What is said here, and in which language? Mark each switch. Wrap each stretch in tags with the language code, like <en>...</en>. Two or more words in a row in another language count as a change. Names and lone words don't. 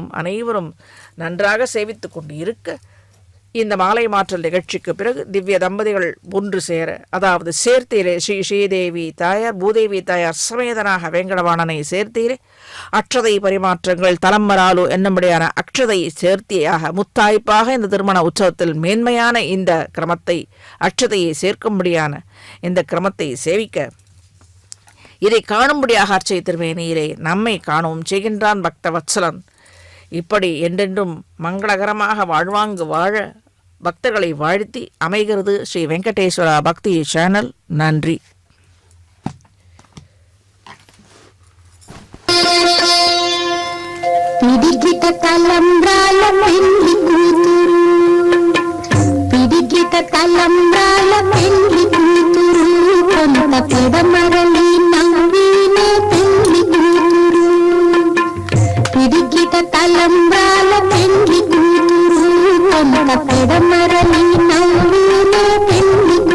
<ta>அனைவரும் நன்றாக சேவித்து கொண்டு இருக்க இந்த மாலை மாற்றல் நிகழ்ச்சிக்கு பிறகு திவ்ய தம்பதிகள் ஒன்று சேர, அதாவது சேர்த்தீரே ஸ்ரீ ஸ்ரீதேவி தாயார் பூதேவி தாயார் சமேதனாக வேங்கடவாணனை சேர்த்தீரே அக்ஷதை பரிமாற்றங்கள் தலம்மராலு என்னும்படியான அக்ஷதை சேர்த்தியாக முத்தாய்ப்பாக இந்த திருமண உற்சவத்தில் மேன்மையான இந்த கிரமத்தை அக்ஷதையை சேர்க்கும்படியான இந்த கிரமத்தை சேவிக்க இதை காணும்படியாக அர்ச்சை திருமேனியிலே நம்மை காணவும் செய்கின்றான் பக்த வத்சலன். இப்படி என்றென்றும் மங்களகரமாக வாழ்வாங்கு வாழ பக்தர்களை வாழ்த்தி அமைகிறது ஸ்ரீ வெங்கடேஸ்வரா பக்தி சேனல். நன்றி.</ta> <te>పిడిగిట తలంబ్రాల పెళ్లి కూతురు పిడిగిట తలంబ్రాల పెళ్లి కూతురు కొంత పెడమరలి నవ్వినే పెళ్లి కూతురు పిడిగిట తలంబ్రాల పెళ్లి కూతురు కొంత పెడమరలి నవ్వినే పెళ్లి</te>